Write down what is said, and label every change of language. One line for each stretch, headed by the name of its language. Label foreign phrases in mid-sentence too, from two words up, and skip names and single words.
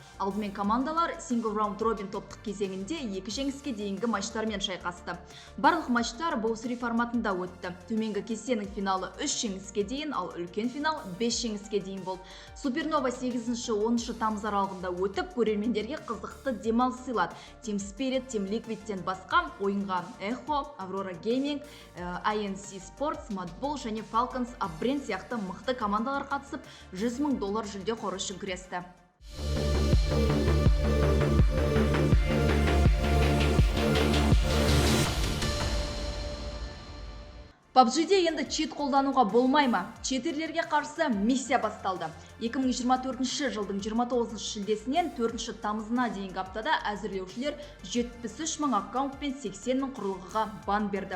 Kazakh: Алдымен командалар
English: Single Round Robin
Kazakh: топтық кезеңінде 2 жеңіске дейінгі матчтармен шайқасты. Барлық матчтар Bowl3 форматында өтті. Төменгі кестенің финалы 3 жеңіске дейін, ал үлкен финал 5 жеңіске дейін болды. Супернова 8-10 тамыз аралығында өтіп, көрермендерге қызықты демалыс сыйлады. Team Spirit, Team Liquidтен басқа ойынға Echo, Aurora Gaming, INC Sports, Madball және Falcons Upbrand сияқты мықты командалар қатысып, $100 000 жүлде қоры үшін күресті. PUBG-де енді чит қолдануға болмай ма? Читерлерге қарсы миссия басталды. 2024 жылдың 29 шілдесінен 4 тамызына дейінгі аптада әзірлеушілер 73 000 аккаунт пен 80 000 құрылғыға бан берді.